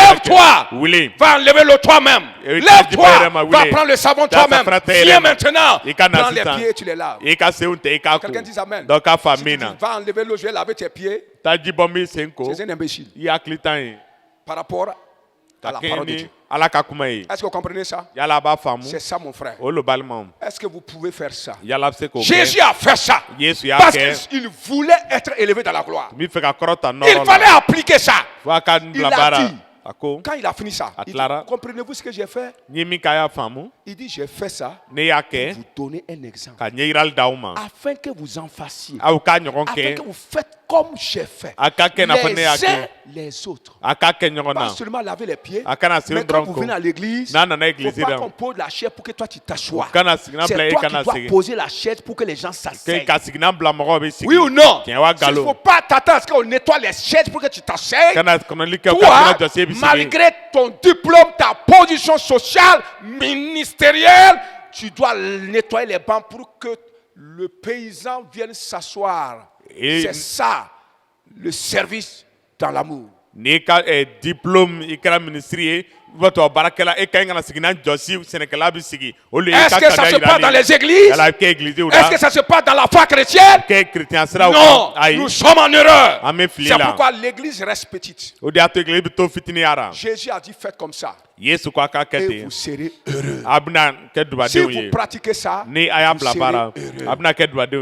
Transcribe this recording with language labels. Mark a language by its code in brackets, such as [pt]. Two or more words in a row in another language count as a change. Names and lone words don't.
[fr] Lève-toi, Oui. va enlever le toi-même. Et Lève-toi, tu peux va dire, prendre le savon Dans sa toi-même. fratère, Viens il est- maintenant, il can prends les assistant. pieds et tu les laves. [bm] i ka senw tɛ i k'a ko [fr] Quelqu'un dit amen. [bm] dɔ k'a fa [fr] Si tu [bm] min [fr] dis, [bm] na [fr] va enlever l'eau, je vais laver tes pieds. [bm] taa ji bɔ n b'i sen ko [fr] C'est un imbécile [bm] i hakili tan ye [fr] par rapport à [bm] ka la kɛɲɛ [fr] parole de [bm] ni [fr] Dieu. [bm] ala ka kuma ye [fr] Est-ce que vous comprenez ça? [bm] yala a b'a faamu [fr] C'est ça, mon frère. [bm] o lo balimaw [fr] Est-ce que vous pouvez faire ça? [bm] yala a bɛ se k'o Jésus kɛ [fr] a fait ça [bm] yesu y'a [fr] parce [bm] kɛ [fr] qu'il voulait être élevé dans la gloire. [bm] n b'i fɛ ka kɔrɔta [fr] Il [bm] nɔrɔ [fr] fallait [bm] la [fr] appliquer ça. [bm] fo a ka n [fr] Il [bm] bila a baara [fr] dit. [bm] a ko [fr] Quand il a fini ça, [bm] A [fr] il dit, [bm] tilara. [fr] comprenez-vous ce que j'ai fait? [bm] n ye min k'a y'a faamu [fr] Il dit, j'ai fait ça [bm] ne y'a [fr] pour [bm] kɛ [fr] vous donner un exemple. [bm] ka ɲɛ yirali d'aw ma [fr] Afin que vous en fassiez. [bm] aw k'a ɲɔgɔn [fr] Afin [bm] kɛ [fr] que vous faites comme j'ai fait. [bm] a ka kɛ i n'a fɔ ne y'a [fr] Les uns [bm] kɛ [fr] les autres. [bm] a k'a kɛ ɲɔgɔn [fr] Pas [bm] na [fr] seulement laver les pieds, [bm] a kana sen [fr] mais quand [bm] dɔrɔn [fr] vous [bm] ko [fr] venez à l'église, [bm] n'a nana [fr] il ne [bm] église [fr] faut pas [bm] la [fr] qu'on pose la chaise pour que toi tu t'assoies. [bm] kana sigina bila [fr] C'est [bm] i [fr] toi qui [bm] kana [fr] dois [bm] sigi [fr] poser la chaise pour que les gens [bm] ke [fr] s'asseyent. [bm] ka sigina bila mɔgɔw bɛ sigi [fr] Oui ou non? [bm] tiɲɛ wa [fr] Il ne faut [bm] nkalon [fr] pas t'attendre à ce qu'on nettoie les chaises pour que tu t'asseyes. [bm] kana kɔnɔli kɛ [fr] Toi, [bm] ka kɔnɔ jɔsi bɛ sigi [fr] malgré ton diplôme, ta position sociale, ministérielle, tu dois nettoyer les bancs pour que le paysan vienne s'asseoir. Et- C'est ça, le service dans l'amour. [bm] N'i ka diplôme i kɛra ministre ye [fr] ou bien tu es [bm] baarakɛla e ka ɲi ka na sigi n'a jɔsi sɛnɛkɛla bɛ sigi o le [fr] Est-ce que ça se passe dans les églises? Est-ce que ça se passe dans la foi chrétienne? Non, nous sommes en erreur. C'est pourquoi l'église reste petite. Jésus a dit faites comme ça. Et vous serez heureux. Si vous pratiquez ça, vous serez heureux.